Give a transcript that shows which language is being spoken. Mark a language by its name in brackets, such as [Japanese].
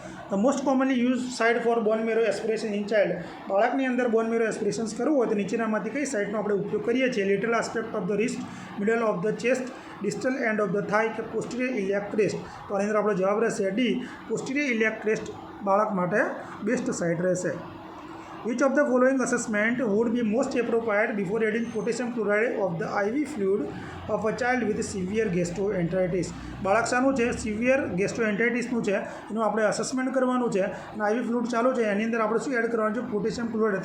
[English] The most commonly use site for bone marrow aspiration in child. [Gujarati] બાળકની અંદર બોન મેરો એસ્પિરેશન્સ કરવું હોય તો નીચેનામાંથી કઈ સાઇડનો આપણે ઉપયોગ કરીએ છીએ? [English] Lateral aspect of the wrist, middle of the chest, distal end of the thigh, કે posterior iliac crest. [Gujarati] તો આની અંદર આપણો જવાબ રહેશે ડી, પોસ્ટિરિયર ઇલિયાક ક્રેસ્ટ બાળક માટે બેસ્ટ સાઇડ રહેશે. [English] Which of the following assessment would be most appropriate before adding potassium chloride of the IV fluid of a child with severe gastroenteritis? [Gujarati] બાળક શાનું છે? સિવિયર ગેસ્ટ્રોએન્ટેરિટિસનું છે, એનું આપણે અસેસમેન્ટ કરવાનું છે, અને IV ફ્લુઇડ ચાલુ છે, એની અંદર આપણે શું એડ કરવાનું છે? Potassium chloride.